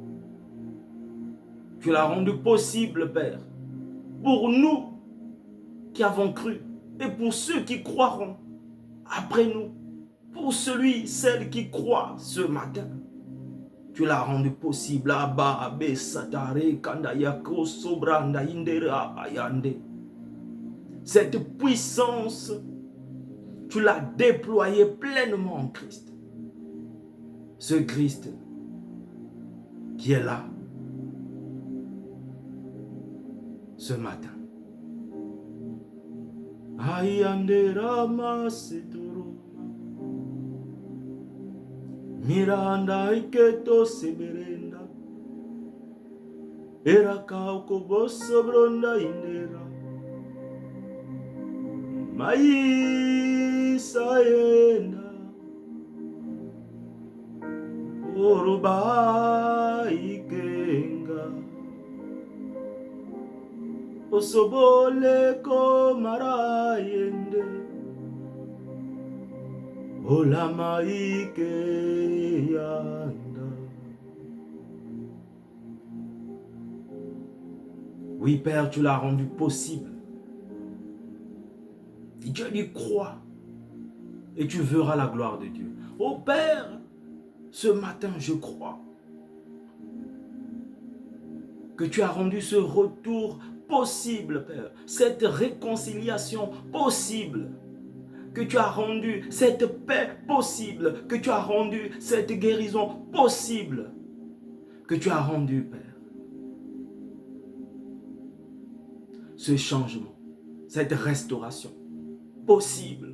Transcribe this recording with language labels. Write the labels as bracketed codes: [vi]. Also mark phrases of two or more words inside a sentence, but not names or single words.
[fr] Tu l'as rendu possible, Père, pour nous qui avons cru et pour ceux qui croiront après nous, pour celui, celle qui croit ce matin. Tu l'as rendu possible. Abba, abe, satare, kandayako, sobranda, indera, ayande. Cette puissance, tu l'as déployée pleinement en Christ. Ce Christ qui est là ce matin. Ayandera masetoro. Miranda iketo seberenda. Eraka okoboso bronda indera. Mai sayenda. Oroba ikenga. Osobole komara yende. Olama ike yanda. Oui, Père, tu l'as rendu possible. Et Dieu lui croit. Et tu verras la gloire de Dieu. Oh Père, ce matin, je crois que tu as rendu ce retour possible, Père, cette réconciliation possible, que tu as rendu cette paix possible, que tu as rendu cette guérison possible, que tu as rendu, Père, ce changement, cette restauration possible.